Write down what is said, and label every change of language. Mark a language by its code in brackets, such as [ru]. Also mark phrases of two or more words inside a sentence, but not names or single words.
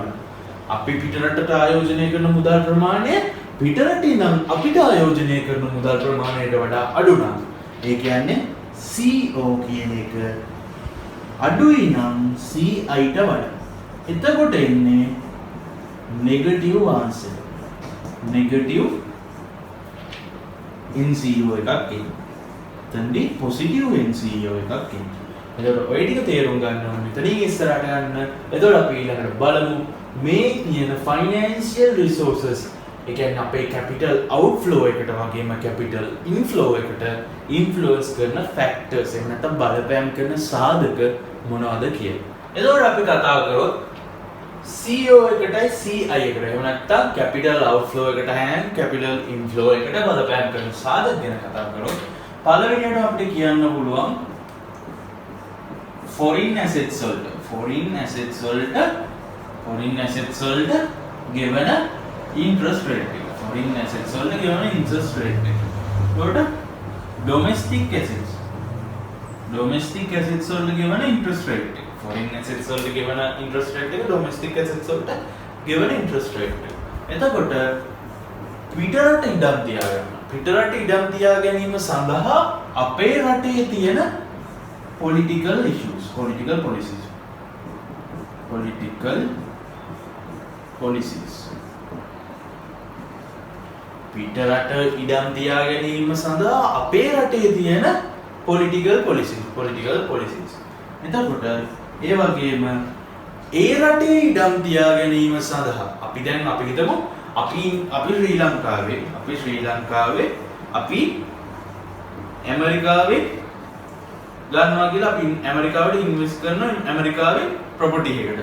[si] අපි පිට රටට ආයෝජනය කරන මුදල් ප්‍රමාණය පිට රටේ ඉඳන් අපිට ආයෝජනය කරන මුදල් ප්‍රමාණයට වඩා අඩු නම් ඒ කියන්නේ CO කියන එක අඩුයි නම් CI ට වඩා. එතකොට එන්නේ [en] negative answer. negative NCO [si] එකක් එන්නේ. එතනදී [en] positive NCO [si] එකක් එන්නේ. එතකොට ඔය ටික තේරුම් ගන්න ඕනේ. මෙතනින් ඉස්සරහට යන්න. එතකොට අපි ඊළඟට බලමු මේ තියෙන [en] financial resources. [si] ඒ කියන්නේ අපේ [en] capital outflow [si] එකට වගේම [en] capital inflow [si] එකට influence කරන factors එහෙම නැත්නම් බලපෑම් කරන සාධක මොනවද කියලා. එතකොට අපි කතා කරොත් CO එකටයි CI එකට එහෙම නැත්නම් [en] capital outflow [si] එකට and [en] capital inflow [si] එකට බලපෑම් කරන සාධක ගැන කතා කරොත් පළවෙනියට අපිට කියන්න පුළුවන් [en] foreign assets [si] වලට [en] given interest rate [si] එක. [en] foreign assets [si] වලට [en] given interest rate [si] එක. එතකොට [en] domestic assets [si] වලට [en] given interest rate [si] එක. [en] foreign assets [si] වලට [en] given interest rate [si] එක [en] domestic assets [si] වලට [en] given interest rate [si] එක. එතකොට පිටරට ඉඩම් තියාගන්න. පිටරට ඉඩම් තියා ගැනීම සඳහා අපේ රටේ තියෙන [en] political issues, political policies. [si] පිටරට ඉඩම් තියා ගැනීම සඳහා අපේ රටේ තියෙන [en] political policies. [si] එතකොට ඒ වගේම ඒ රටේ ඉඩම් තියා ගැනීම සඳහා අපි හිතමු අපි ශ්‍රී ලංකාවේ අපි ඇමරිකාවේ ගන්නවා කියලා අපි ඇමරිකාවට ඉන්වෙස්ට් කරනවා ඇමරිකාවේ ප්‍රොපර්ටි එකකට.